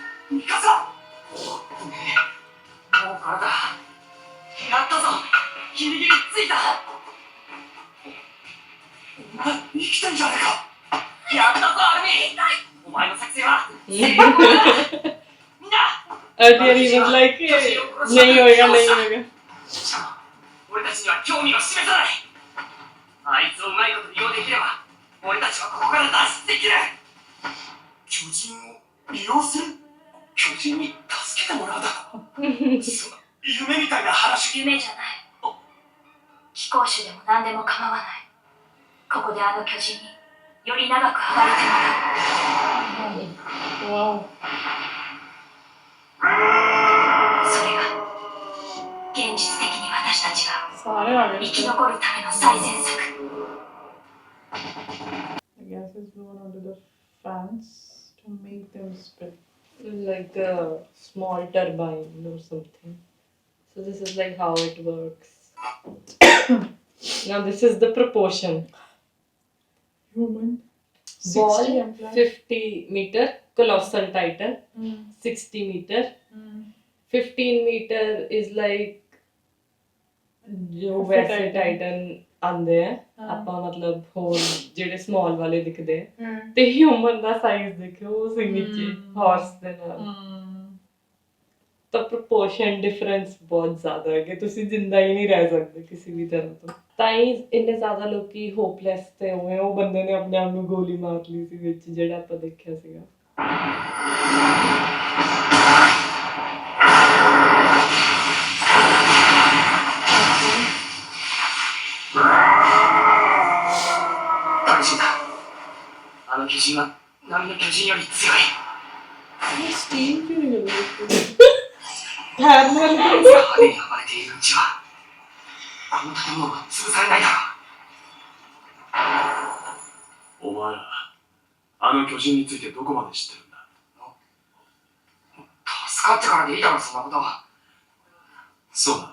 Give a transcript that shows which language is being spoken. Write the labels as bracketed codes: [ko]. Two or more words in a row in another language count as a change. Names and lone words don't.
[ja] ミカサ。ねえ、もうこれだ。やったぞ。ギリギリついた。お前生きてんじゃねえか。やったぞアルミ。お前の作戦は成功だ。みんな。 [en] Earlier he was like, [hi] नहीं होएगा नहीं होएगा. [ja] しかも俺たちには興味を示さない。あいつをうまいこと利用できれば俺たちはここから脱出できる。巨人を利用する。巨人に助けてもらうだろう。そんな夢みたいな話。夢じゃない。貴公子でも何でも構わない。ここであの巨人により長く暴れてもらう。 [en] Wow. [ja] それが現実的に私たちが [hi] सारे आ [ja] 生 [hi] गए [ja] き残るための最善策。 [en] I guess it's blown onto the fans to make them spit. Like a small turbine or something. So this is like how it works. Now this is the proportion. Human. Ball 60 implied. 50 meter, colossal titan. Mm. 60 meter. Mm. 15 meter is like [pa] ਜੋ ਵੈਸੇ ਟਾਈਟਨ ਆਂਦੇ ਆ ਆਪਾਂ ਮਤਲਬ ਹੋਰ ਜਿਹੜੇ ਸਮਾਲ ਵਾਲੇ ਦਿਖਦੇ ਆ ਤੇ ਹਿਊਮਨ ਦਾ ਸਾਈਜ਼ ਦੇਖਿਓ ਉਸ ਨੀਚੇ ਹਾਰਸ ਦੇ ਨਾਲ ਤਾਂ [en] proportion difference [pa] ਬਹੁਤ ਜ਼ਿਆਦਾ ਹੈ ਕਿ ਤੁਸੀਂ ਜ਼ਿੰਦਾ ਹੀ ਨਹੀਂ ਰਹਿ ਸਕਦੇ ਕਿਸੇ ਵੀ ਤਰ੍ਹਾਂ ਤੋਂ ਤਾਂ ਹੀ ਇੰਨੇ ਜ਼ਿਆਦਾ ਲੋਕੀ ਹੋਪਲੈਸ ਤੇ ਹੋਏ ਉਹ ਬੰਦੇ ਨੇ ਆਪਣੇ ਆਪ ਨੂੰ ਗੋਲੀ ਮਾਰ ਲਈ ਸੀ ਵਿੱਚ ਜਿਹੜਾ ਆਪਾਂ ਦੇਖਿਆ ਸੀਗਾ [ja] 大臣だ。あの巨人は波の巨人より強い。 [hi] स्टीम क्यों नहीं कर रहे [ja] 派手に暴れているうちはこの建物は潰されないだろう。お前ら、あの巨人についてどこまで知ってるんだ？助かってからでいいだろ、そんなことは。そうなんだ。